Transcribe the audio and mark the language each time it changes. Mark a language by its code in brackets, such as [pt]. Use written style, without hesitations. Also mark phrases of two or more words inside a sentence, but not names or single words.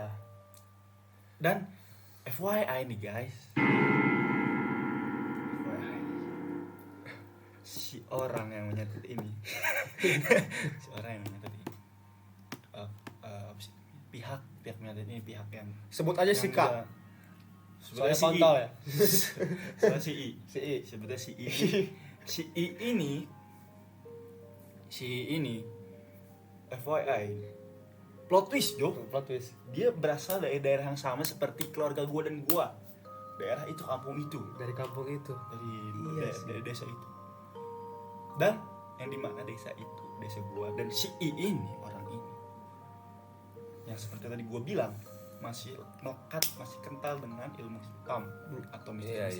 [id] Dan FYI nih guys, si orang yang menyantet ini pihak menyantet ini pihak yang Sebut aja si Kak. juga- Soalnya sebutnya si I. kontol ya. Soalnya si I. Si I. Sebutnya si I. Si I ini [en] FYI plot twist, [id] Jo. [en] Plot twist. [id] Dia berasal dari daerah yang sama seperti keluarga gua dan gua. Daerah itu, kampung itu, Dari kampung itu. dari Iya sih. dari desa itu. Dan yang dimana desa itu, desa gua, dan si I ini, orang ini yang seperti tadi gua bilang masih melekat, masih kental dengan ilmu hitam atau mistis